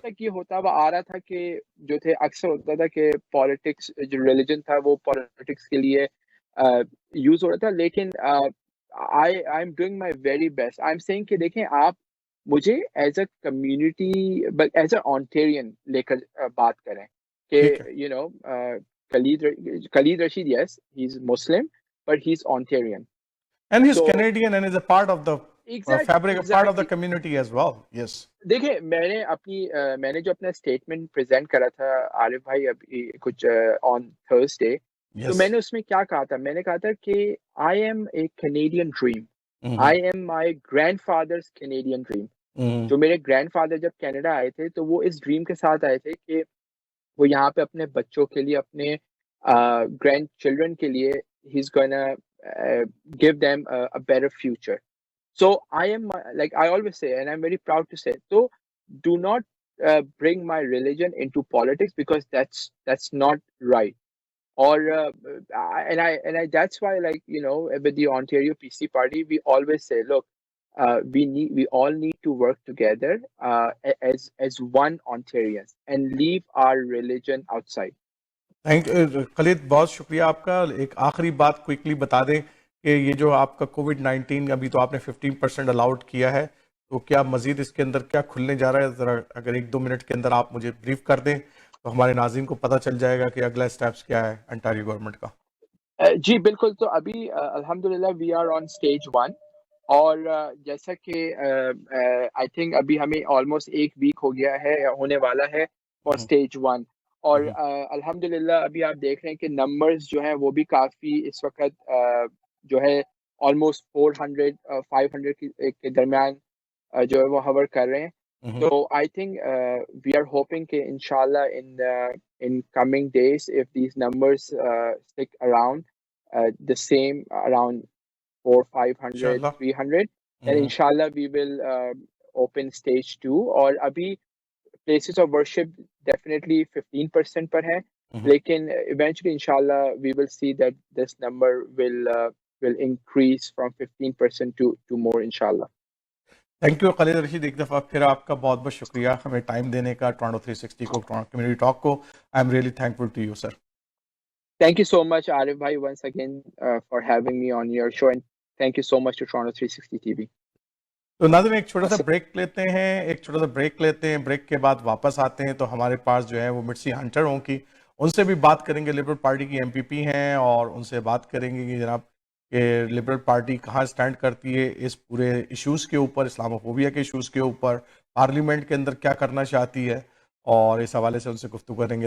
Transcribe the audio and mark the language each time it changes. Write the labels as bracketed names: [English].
[Hindi] तक ये होता हुआ आ रहा था कि जो थे, अक्सर होता था कि पॉलिटिक्स, जो रिलीजन था वो पॉलिटिक्स के लिए यूज हो रहा था। [English] लेकिन I am doing my very best, I am saying [Hindi] कि देखें, आप मुझे [English] as a community, as a Ontarian [Hindi] लेकर बात करें कि ठीक है। [English] Khalid Rashid, yes, he's Muslim, but he's Ontarian. And he's So Canadian and is a part of the fabric, part of the exactly community as well. Yes. [Hindi] देखिए मैंने जो अपना स्टेटमेंट प्रेजेंट करा था आरिफ भाई अभी कुछ ऑन थर्सडे, तो [English] Yes. [Hindi] मैंने उसमें क्या कहा था, मैंने कहा था कि [English] I am a Canadian dream, Mm-hmm. I am my grandfather's Canadian dream. Mm-hmm. [Hindi] जो मेरे ग्रैंडफादर जब कनाडा आए थे तो वो इस ड्रीम के साथ आए थे कि वो यहाँ पे अपने बच्चों के लिए, अपने ग्रैंड चिल्ड्रन के लिए [English] He is gonna give them a better future. So I am like I always say, and I'm very proud to say. So do not bring my religion into politics because that's not right. Or and I that's why, like, you know, with the Ontario PC party, we always say, look, we all need to work together as one Ontarians and leave our religion outside. [Hindi] Thank Khalid, बहुत शुक्रिया आपका। एक आखिरी बात quickly बता दें कि ये जो आपका कोविड-19 अभी तो आपने 15% अलाउड किया है, तो क्या मजीद इसके अंदर क्या खुलने जा रहा है? ज़रा अगर 1-2 मिनट के अंदर आप मुझे ब्रीफ कर दें तो हमारे नाज़रीन को पता चल जाएगा कि अगला स्टेप्स क्या है अंटारियो गवर्नमेंट का। जी बिल्कुल, तो अभी अल्हम्दुलिल्लाह [English] we are on stage 1, [Hindi] और जैसा कि आई थिंक अभी हमें ऑलमोस्ट 1 वीक हो गया है, होने वाला है फॉर हम्म, स्टेज 1। और हम्म, अल्हम्दुलिल्लाह अभी आप देख रहे हैं कि नंबर्स जो हैं वो भी काफ़ी इस वक़्त जो है ऑलमोस्ट 400 500 के दरमियान जो है वो हवर कर रहे हैं। हम्म। [English] तो I think we are hoping कि इंशाल्लाह in coming days, if these numbers stick around the same, around 400, 500, [Hindi] इंशाल्लाह। [English] 300, then hmm, inshallah we will open stage 2। [Hindi] और अभी [English] places of worship definitely [Hindi] 15% पर है, हम्म। [English] लेकिन eventually inshallah we will see that this number will increase from 15% to more inshallah। [Hindi] Thank you Khalid Rashid, एक दफ़ा फिर आपका बहुत बहुत शुक्रिया हमें टाइम देने का, टोरंटो 360 को, टोरंटो कम्युनिटी टॉक को। [English] I am really thankful to you sir. Thank you so much, Arif bhai, once again for having me on your show, and thank you so much to Toronto 360 TV। [Hindi] तो नाज़रीन एक छोटा सा break लेते हैं, एक छोटा सा ब्रेक लेते हैं। ब्रेक के बाद वापस आते हैं तो हमारे पास जो है वो मिर्ची हंटर होंगी, उनसे भी बात करेंगे। लिबरल पार्टी की एमपीपी हैं और उनसे बात करेंगे कि जनाब कि लिबरल पार्टी कहाँ स्टैंड करती है इस पूरे इश्यूज़ के ऊपर, इस्लामोफोबिया के इश्यूज़ के ऊपर, पार्लियामेंट के अंदर क्या करना चाहती है, और इस हवाले से उनसे गुफ्तगू करेंगे।